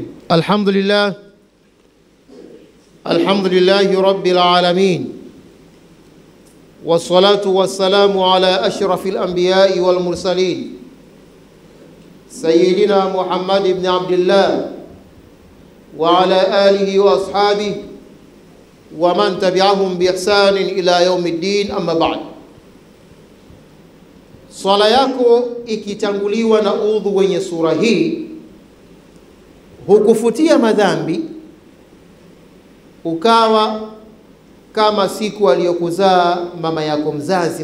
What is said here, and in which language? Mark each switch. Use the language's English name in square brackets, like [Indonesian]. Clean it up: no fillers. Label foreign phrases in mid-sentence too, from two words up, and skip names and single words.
[Arabic] الحمد لله رب العالمين، والصلاة والسلام على أشرف الأنبياء والمرسلين سيدنا محمد بن عبد الله وعلى آله وأصحابه ومن تبعهم بإحسان إلى يوم الدين. أما بعد. [Swahili] Swala yako ikitanguliwa na udhu wenye sura hii, hukufutia madhambi, ukawa kama siku aliyokuzaa mama yako mzazi.